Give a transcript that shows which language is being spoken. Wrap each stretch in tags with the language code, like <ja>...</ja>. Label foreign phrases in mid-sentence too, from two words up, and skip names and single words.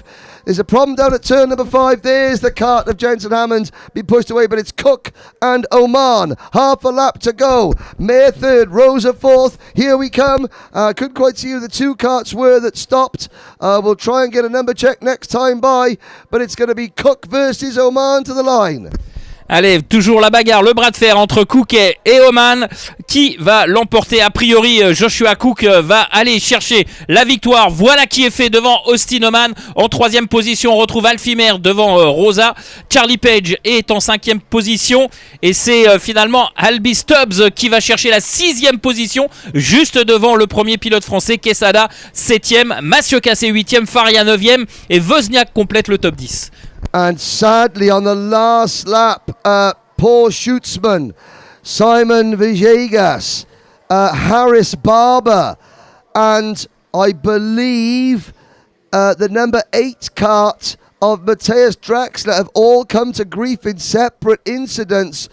<en>There's a problem down at turn number 5. There's the kart of Jensen Hammond being pushed away, but it's Cook and Oman. Half a lap to go. Mayer 3rd, Rosa 4th. Here we come. Couldn't quite see who the 2 karts were that stopped. We'll try and get a number check next time by, but it's going to be Cook versus Oman to the line.</en> <fr>Allez, toujours la bagarre, le bras de fer entre Cook et Oman. Qui va l'emporter? A priori, Joshua Cook va aller chercher la victoire. Voilà qui est fait devant Austin Oman. En 3e position, on retrouve Alfimer devant Rosa. Charlie Page est en 5e position. Et c'est finalement Albi Stubbs qui va chercher la 6e position, juste devant le premier pilote français, Quesada 7e, Masiokas est 8e, Faria 9e, et Wozniak complète le top 10.</fr> <en>And sadly, on the last lap, Paul Schutzman, Simon Villegas, Harris Barber, and I believe the number 8 kart of Matthias Draxler have all come to grief in separate incidents.</en>